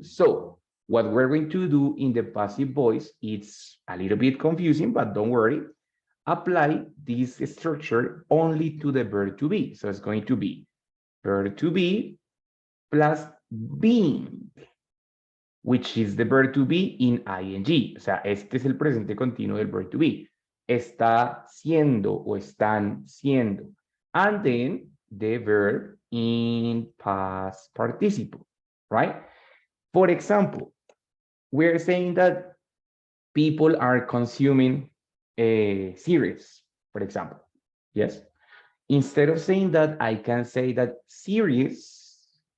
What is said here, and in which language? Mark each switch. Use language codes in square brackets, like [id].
[en] So what we're going to do in the passive voice, it's a little bit confusing, but don't worry. Apply this structure only to the verb to be. So it's going to be verb to be plus being, which is the verb to be in ing. [es] O sea, este es el presente continuo del verb to be. Está siendo o están siendo. [en] And then the verb in past participle, right? For example, we're saying that people are consuming a series, for example. Yes. Instead of saying that, I can say that series